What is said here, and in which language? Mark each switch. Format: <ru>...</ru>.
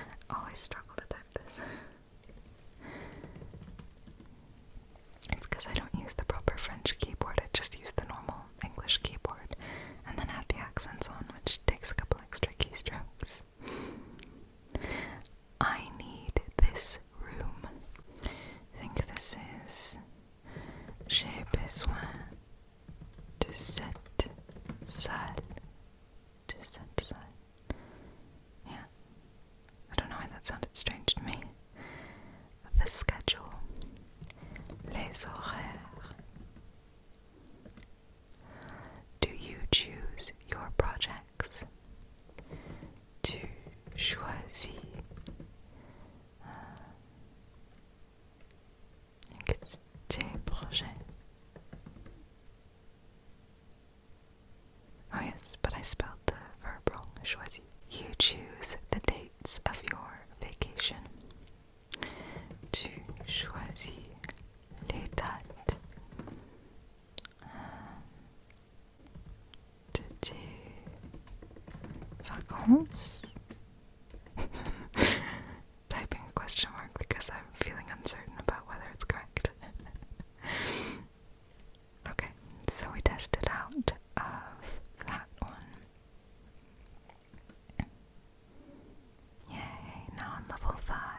<en>Oh, I struggle to type this. It's because I don't use the proper French keyboard, I just use the normal English keyboard and then add the accents on, which takes a couple extra keystrokes. I need this room. I think this is</en> <fr>J'ai besoin de cette salle. De cette salle. Yeah.</fr> <en>I don't know why that sounded strange to me. The schedule.</en> <fr>Les horaires.</fr> <en>Do you choose your projects?</en> <fr>Tu choisis.</fr> <en>I think it's</en> <fr>tes projets.</fr> <en>Oh yes, but I spelled the verb wrong. Choisis. You choose the dates of your vacation.</en> <fr>Tu choisis les dates de tes vacances.</fr> <en>Typing a question mark because I'm feeling uncertain about whether it's correct. Okay, so we tested out of that one. Yay, now on level 5.</en>